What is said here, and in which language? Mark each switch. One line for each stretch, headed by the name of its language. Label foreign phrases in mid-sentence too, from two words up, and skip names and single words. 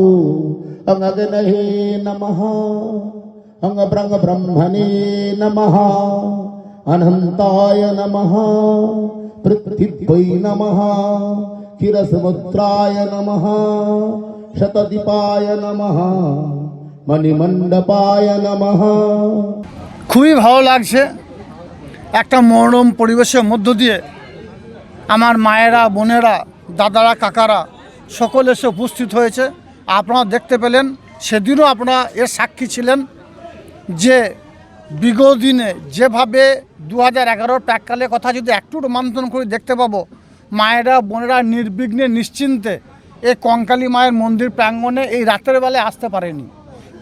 Sanskrit: हम अग्नये नमः हम ब्रह्मणे नमः अनंताय नमः पृथ्वी नमः क्षीरसमुद्राय नमः शतदीपाय नमः मणिमण्डपाय नमः।
Bangla: খুবই ভালো লাগছে। একটা মনোরম পরিবেশের মধ্য দিয়ে আমার মায়েরা, বোনেরা, দাদারা, কাকারা সকলে এসে উপস্থিত হয়েছে। আপনারা দেখতে পেলেন, সেদিনও আপনারা এর সাক্ষী ছিলেন যে বিগত দিনে যেভাবে 2011 প্রাককালের কথা যদি একটু রোমাঞ্চন করে দেখতে পাবো, মায়েরা, বোনেরা নির্বিঘ্নে নিশ্চিন্তে এই কঙ্কালী মায়ের মন্দির প্রাঙ্গণে এই রাতের বেলায় আসতে পারেনি।